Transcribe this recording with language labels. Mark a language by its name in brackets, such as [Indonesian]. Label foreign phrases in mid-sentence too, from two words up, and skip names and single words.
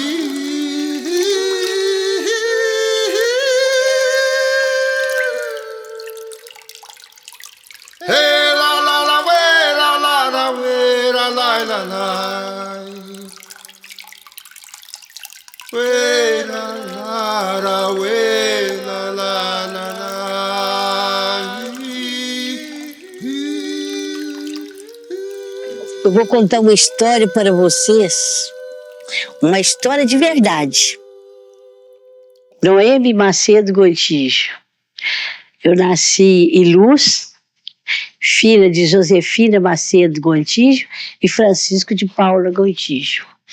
[Portuguese] Hey la la la we, la la la we, la la la la. We la la la we la la la la. Eu vou contar uma história para vocês, uma história de verdade. Noemi Macedo Gontijo. Eu nasci em Luz, filha de Josefina Macedo Gontijo e Francisco de Paula Gontijo.